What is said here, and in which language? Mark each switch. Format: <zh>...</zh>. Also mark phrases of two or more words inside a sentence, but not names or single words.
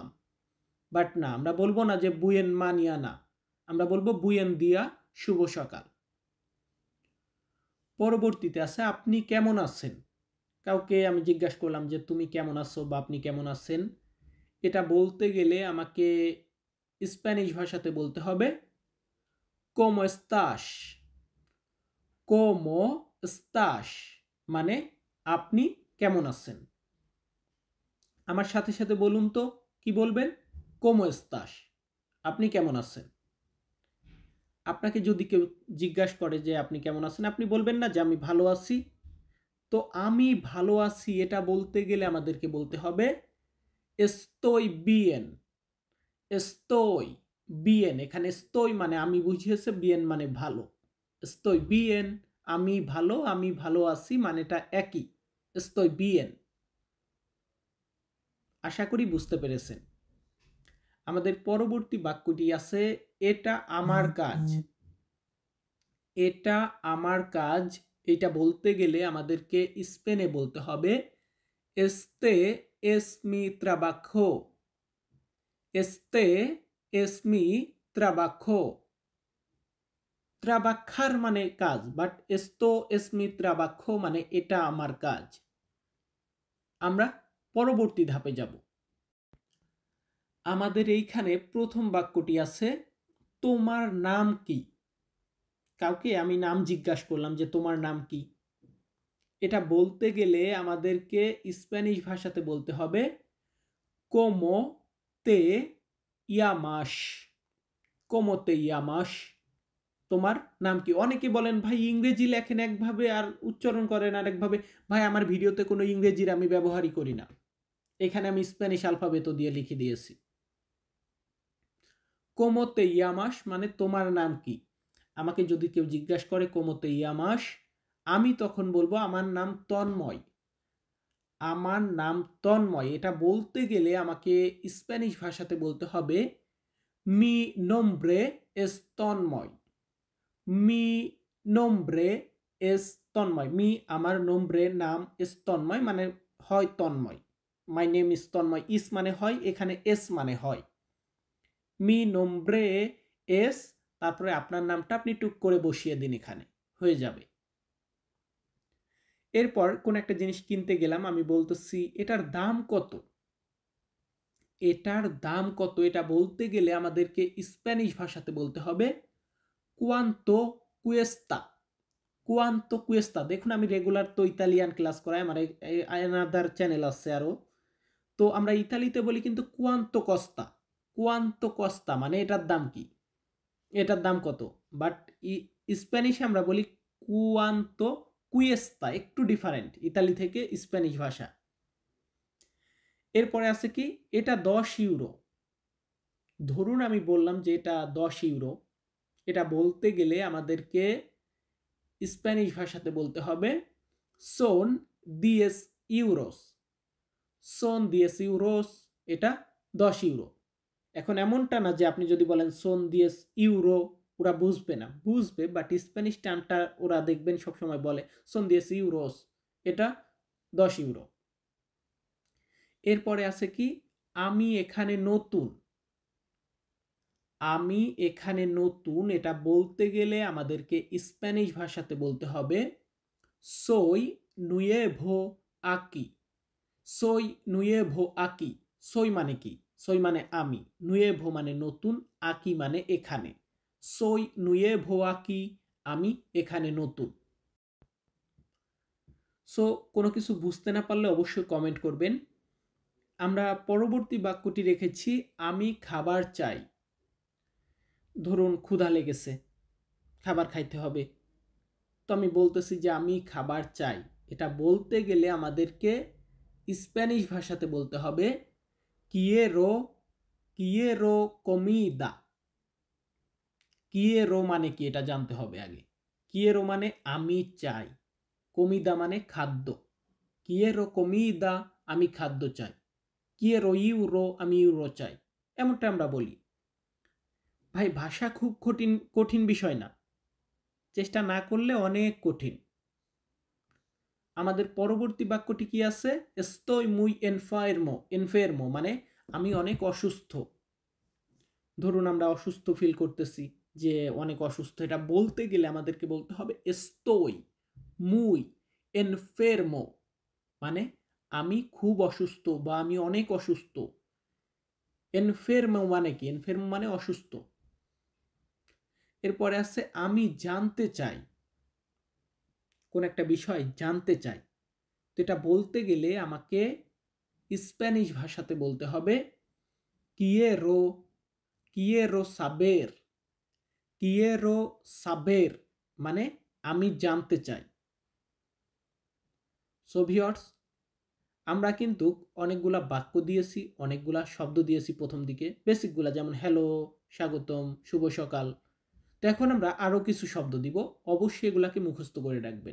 <bn>বাট না, আমরা বলবো না যে</bn> <es>buen mañana,</es> <bn>আমরা বলবো</bn> <es>buen día,</es> <bn>শুভ সকাল। পরবর্তীতে আছে আপনি কেমন আছেন। কাউকে আমি জিজ্ঞাসা করলাম যে তুমি কেমন আছো বা আপনি কেমন আছেন, এটা বলতে গেলে আমাকে স্প্যানিশ ভাষাতে বলতে হবে</bn> <es>¿cómo estás? ¿Cómo estás?</es> <bn>মানে আপনি কেমন আছেন। আমার সাথে সাথে বলুন তো, কি বলবেন?</bn> <es>¿Cómo estás?</es> <bn>আপনি কেমন আছেন। আপনাকে যদি কেউ জিজ্ঞাসা করে যে আপনি কেমন আছেন, আপনি বলবেন না যে আমি ভালো আছি। তো আমি ভালো আছি এটা বলতে গেলে আমাদেরকে বলতে হবে</bn> <es>estoy bien. estoy bien।</es> <bn>এখানে estoy মানে আমি বুঝিয়েছে, bien মানে ভালো।</bn> <es>estoy bien,</es> <bn>আমি ভালো আছি মানেটা একই।</bn> <es>estoy bien।</es> <bn>আশা করি বুঝতে পেরেছেন। আমাদের পরবর্তী বাক্যটি আছে এটা আমার কাজ। এটা আমার কাজ, এটা বলতে গেলে আমাদেরকে স্পেনে বলতে হবে</bn> <es>este es mi trabajo. este es mi trabajo.</es> <bn>trabajar মানে কাজ, বাট</bn> <es>esto es mi trabajo</es> <bn>মানে এটা আমার কাজ। আমরা পরবর্তী ধাপে যাব। আমাদের এইখানে প্রথম বাক্যটি আছে তোমার নাম কি। কাউকে আমি নাম জিজ্ঞাসা করলাম যে তোমার নাম কি। এটা বলতে গেলে আমাদেরকে স্প্যানিশ ভাষাতে বলতে হবে</bn> <es>¿cómo te llamas? ¿cómo te llamas?</es> <bn>তোমার নাম কি। অনেকে বলেন ভাই ইংরেজি লেখেন একভাবে আর উচ্চারণ করেন আরেকভাবে। ভাই আমার ভিডিওতে কোনো ইংরেজির আমি ব্যবহারই করি না, এখানে আমি স্প্যানিশ আলফাবেতো দিয়ে লিখে দিয়েছি।</bn> <es>¿cómo te llamas?</es> <bn>মানে তোমার নাম কি। আমাকে যদি কেউ জিজ্ঞাসা করে</bn> <es>¿cómo te llamas?</es> <bn>আমি তখন বলবো আমার নাম তন্ময়। আমার নাম তন্ময় এটা বলতে গেলে আমাকে স্প্যানিশ ভাষাতে বলতে হবে</bn> <es>mi nombre es</es> <bn>তন্ময়।</bn> <es>mi nombre es তন্ময়।</es> <bn>মি আমার nombre নাম es তন্ময় মানে হয় তন্ময়।</bn> <en>my name is</en> <bn>তন্ময়। ইস মানে হয়, এখানে এস মানে হয়।</bn> <es>mi nombre es,</es> <bn>তারপরে আপনার নামটা আপনি টুক করে বসিয়ে দিন, এখানে হয়ে যাবে। এরপর কোন একটা জিনিস কিনতে গেলাম, আমি বলতেছি এটার দাম কত। এটার দাম কত এটা বলতে গেলে আমাদেরকে স্প্যানিশ ভাষাতে বলতে হবে</bn> <es>cuánto cuesta। cuánto cuesta।</es> <bn>দেখুন আমি রেগুলার তো ইতালিয়ান ক্লাস করাই, আমার আনাদার চ্যানেল আছে আরো, তো আমরা ইতালিতে বলি কিন্তু</bn> <it>cuánto costa। cuánto costa</it> <bn>মানে এটার দাম কি, এটার দাম কত। বাট স্প্যানিশে আমরা বলি</bn> <es>cuánto cuesta,</es> <bn>একটু ডিফারেন্ট ইতালি থেকে স্প্যানিশ ভাষা। এরপরে আছে কি, এটা 10 ইউরো। ধরুন আমি বললাম যে এটা 10 ইউরো, এটা বলতে গেলে আমাদেরকে স্প্যানিশ ভাষাতে বলতে হবে</bn> <es>son 10 euros. son 10 euros,</es> <bn>এটা 10 ইউরো। এখন এমনটা না যে আপনি যদি বলেন</bn> <es>son 10 euro</es> <bn>ওরা বুঝবে না, বুঝবে, বাট স্প্যানিশ টার্মটা ওরা দেখবেন সবসময় বলে</bn> <es>son 10 euros,</es> <bn>এটা 10 ইউরো। এরপরে আছে কি, আমি এখানে নতুন। আমি এখানে নতুন এটা বলতে গেলে আমাদেরকে স্প্যানিশ ভাষাতে বলতে হবে</bn> <es>soy nuevo aquí। soy nuevo aquí।</es> <bn>soy মানে কি, soy মানে আমি, nuevo মানে নতুন, aquí মানে এখানে।</bn> <es>soy nuevo aquí,</es> <bn>আমি এখানে নতুন। সো কোনো কিছু বুঝতে না পারলে অবশ্যই কমেন্ট করবেন। আমরা পরবর্তী বাক্যটি রেখেছি আমি খাবার চাই। ধরুন ক্ষুধা লেগেছে, খাবার খাইতে হবে, তো আমি বলতেছি যে আমি খাবার চাই। এটা বলতে গেলে আমাদেরকে স্প্যানিশ ভাষাতে বলতে হবে</bn> <es>quiero quiero comida।</es> <bn>quiero মানে কি এটা জানতে হবে আগে। quiero মানে আমি চাই, comida মানে খাদ্য।</bn> <es>quiero comida</es> <bn>আমি খাদ্য চাই,</bn> <es>quiero euro</es> <bn>আমি ইউরো চাই, এমনটা আমরা বলি। ভাই ভাষা খুব কঠিন কঠিন বিষয় না, চেষ্টা না করলে অনেক কঠিন। আমাদের পরবর্তী বাক্যটি কি আছে,</bn> <es>estoy muy enfermo।</es> <bn>enfermo মানে আমি অনেক অসুস্থ। ধরুন আমরা অসুস্থ ফিল করতেছি, যে অনেক অসুস্থ, এটা বলতে গেলে আমাদেরকে বলতে হবে</bn> <es>estoy muy enfermo</es> <bn>মানে আমি খুব অসুস্থ বা আমি অনেক অসুস্থ। enfermo মানে কি, enfermo মানে অসুস্থ। এরপরে আছে আমি জানতে চাই, কোন একটা বিষয় জানতে চাই, তো এটা বলতে গেলে আমাকে স্প্যানিশ ভাষাতে বলতে হবে</bn> <es>quiero quiero saber। quiero saber</es> <bn>মানে আমি জানতে চাই। সো ভিউয়ার্স, আমরা কিন্তু অনেকগুলা বাক্য দিয়েছি, অনেকগুলা শব্দ দিয়েছি প্রথম দিকে, বেসিকগুলা যেমন হ্যালো, স্বাগতম, শুভ সকাল। তো এখন আমরা আরো কিছু শব্দ দিব, অবশ্যই এগুলাকে মুখস্থ করে রাখবেন।</bn>